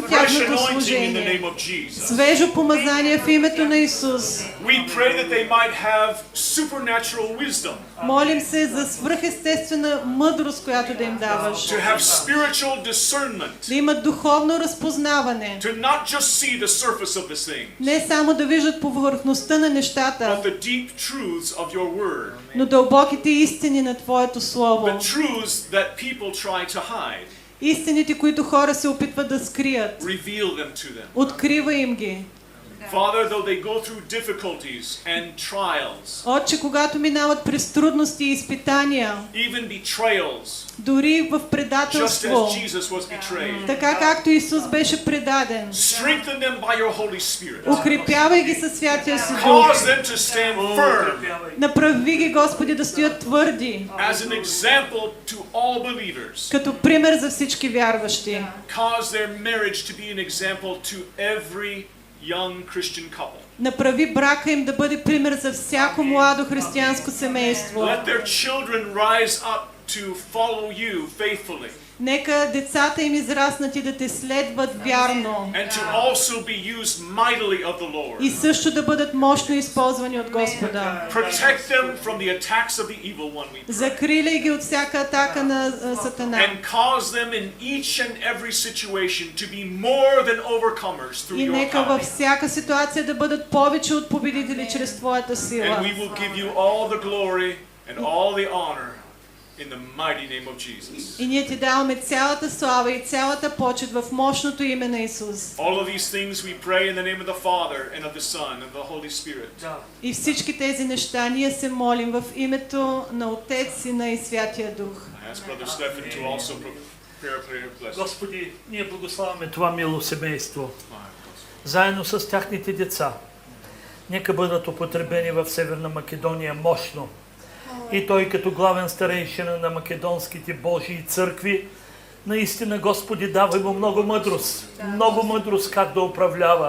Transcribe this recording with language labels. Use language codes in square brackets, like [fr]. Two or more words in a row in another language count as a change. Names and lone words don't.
[en] Fresh [bg] тяхното [en] anointing in the [bg] служение. [en] name of Jesus. [bg] Свежо помазание в името на Исус. [en] We pray that they might have supernatural wisdom, [bg] Молим се за свръхестествена мъдрост, която да им даваш. [en] to have spiritual discernment, [bg] Да имат духовно разпознаване. [en] to not just see the surface of this thing, [bg] Не само да виждат повърхността на нещата, [en] but the deep truths of your word, [bg] но дълбоките истини на Твоето Слово. [en] the truths that people try to hide. [bg] Истините, които хора се опитват да скрият. [en] Reveal them to them. [bg] Открива им ги. [en] Father, though they go through difficulties and trials, [bg] Отче, когато минават през трудности и изпитания, [en] even betrayals, [bg] дори в [en] just [bg] предателство, [en] as Jesus was betrayed, [bg] така както Исус беше предаден, [en] strengthen them by your Holy Spirit. [bg] укрепявай ги със Святия си Дух. [en] Cause them to stand firm [bg] Направи ги, Господи, да стоят твърди, [en] as an example to all believers. [bg] като пример за всички вярващи. [en] Cause their marriage to be an example to every young Christian couple. [bg] Направи брака им да бъде пример за всяко младо християнско семейство. [en] Let their children rise up to follow you faithfully [bg] Нека децата им израснат и да те следват вярно [en] and to also be used mightily of the Lord. [bg] и също да бъдат мощно използвани от Господа. [en] Protect them from the attacks of the evil one, we pray. [bg] Закриляй ги от всяка атака на Сатана. [en] And cause them in each and every situation to be more than overcomers through [bg] И [en] your [bg] нека във [en] power. [bg] всяка ситуация да бъдат повече от победители чрез Твоята [en] And [bg] сила. [en] we will give you all the glory and all the honor in the mighty name of Jesus. [bg] И ние Ти даваме цялата слава и цялата почет в мощното име на Исус. [en] All of these things we pray in the name of the Father and of the Son and the Holy Spirit. [bg] И всички тези неща ние се молим в името на Отец, Сина и Святия Дух. [en] I ask Brother Stephen to also prepare a prayer of blessing. [bg] Господи, ние благославяме това мило семейство, заедно с тяхните деца. Нека бъдат употребени в Северна Македония мощно. И той като главен старейшина на македонските Божии църкви, наистина, Господи, давай му много мъдрост как да управлява.